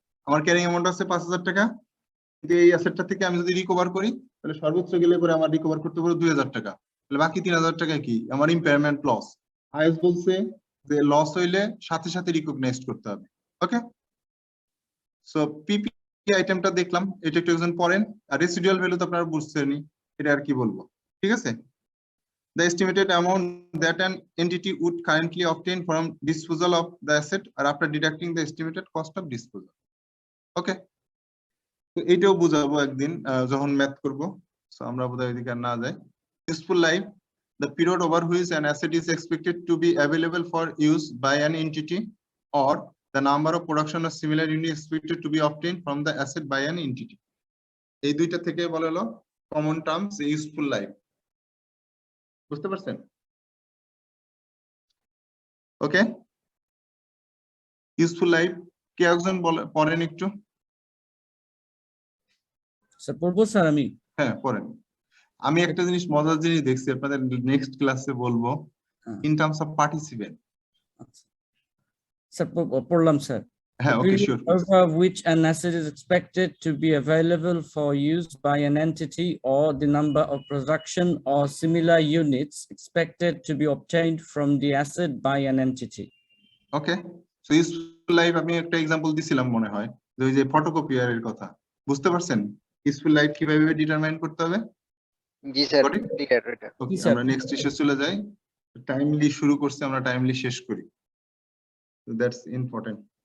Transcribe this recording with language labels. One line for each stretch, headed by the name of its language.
Bangla: আমার carrying amount আছে 5,000 টাকা, কিন্তু এই অ্যাসেটটা থেকে আমি যদি রিকভার করি, তাহলে সর্বোচ্চ গেলে পরে আমার রিকভার করতে পারবো 2,000 টাকা, তাহলে বাকি 3,000 টাকা কি? আমার ইম্পায়ারমেন্ট লস। আইএস বলছে যে লস হইলে সাথে সাথে রিকগনাইজ করতে হবে। ওকে, সো পিপি আইটেমটা দেখলাম, এটা একটু একজন পড়েন। আর রেসিডুয়াল ভ্যালু তো আপনারা বুঝছেনই, এটা আর কি বলবো, ঠিক আছে।
English: The estimated amount that an entity would currently obtain from disposal of the asset or after deducting the estimated cost of disposal.
Bangla: Okay, তো এটাও বুঝাবো একদিন যখন ম্যাথ করব। সো আমরা বোধহয় এদিকে আর না যাই।
English: Useful life, the period over which an asset is expected to be available for use by an entity, or the number of production of similar unit expected to be obtained from the asset by an entity.
Bangla: এই দুইটা থেকে বলা হলো common terms useful life. বুঝতে পারছেন? ওকে, useful life কে একজন পড়েন একটু। স্যার পড়বো স্যার আমি? হ্যাঁ পড়েন। আমি একটা জিনিস মজার জিনিস দেখছি, আপনাদের নেক্সট ক্লাসে বলবো,
English: In terms of participant.
Bangla: Sir পড়লাম স্যার। হ্যাঁ ওকে, sure.
English: Over which an asset is expected to be available for use by an entity, or the number of production or similar units expected to be obtained from the asset by an entity.
Bangla: Okay, so useful life আমি একটা example দিছিলাম মনে হয়, যে ওই যে ফটোকপিয়ারের কথা। বুঝতে পারছেন ইউজফুল লাইফ কিভাবে ডিটারমাইন করতে হবে? জি স্যার, ক্লিয়ার এটা। ওকে, আমরা নেক্সট ইস্যু চলে যাই। টাইমলি শুরু করছি আমরা, টাইমলি শেষ করি,
English: So that's important.